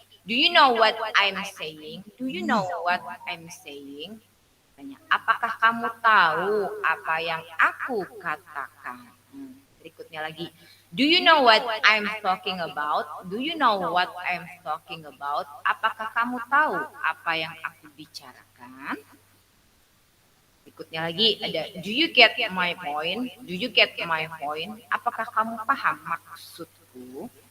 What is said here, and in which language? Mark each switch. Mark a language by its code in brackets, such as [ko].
[en] Do you know what I'm saying? Do you know what I'm saying? [id] Apakah kamu tahu apa yang aku katakan? Berikutnya lagi. [en] Do you know what I'm talking about? Do you know what I'm talking about? [id] Apakah kamu tahu apa yang aku bicarakan? Berikutnya lagi ada [en] do you get my point? Do you get my point? [id] Apakah kamu paham maksudku?